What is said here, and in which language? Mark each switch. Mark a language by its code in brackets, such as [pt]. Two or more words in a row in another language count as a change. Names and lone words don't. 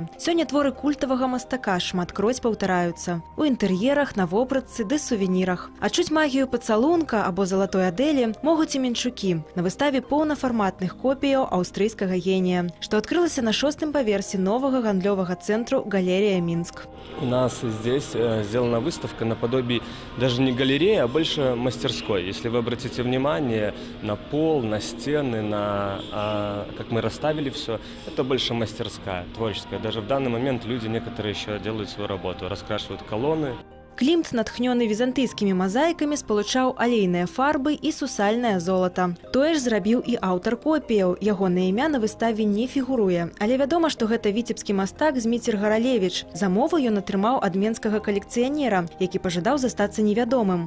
[be] Сёння творы культавага мастака шматкроць паўтараюцца. У інтэр'ерах, на вопратцы ды сувенірах. Адчуць магію пацалунка або залатой Адэлі могуць і менчукі на выставе поўнафарматных копіяў аўстрыйскага генія, што адкрылася на 6-м паверсе новага гандлёвага цэнтру «Галерия Минск». [ru] У нас здесь сделана выставка наподобие даже не галереи, а больше мастерской. Если вы обратите внимание на пол, на стены, как мы расставили все, это больше мастерская, творческая. Даже в данный момент люди некоторые еще делают свою работу, раскрашивают колонны. [be] Клімт, натхнёны візантыйскімі мазаікамі, спалучаў алейныя фарбы і сусальнае золата. Тое ж зрабіў і аўтар копіяў. Ягонае імя на выставе не фігуруе. Але вядома, што гэта віцебскі мастак Зміцер Гаралевіч. Замову ён атрымаў ад менскага калекцыянера, які пажадаў застацца невядомым.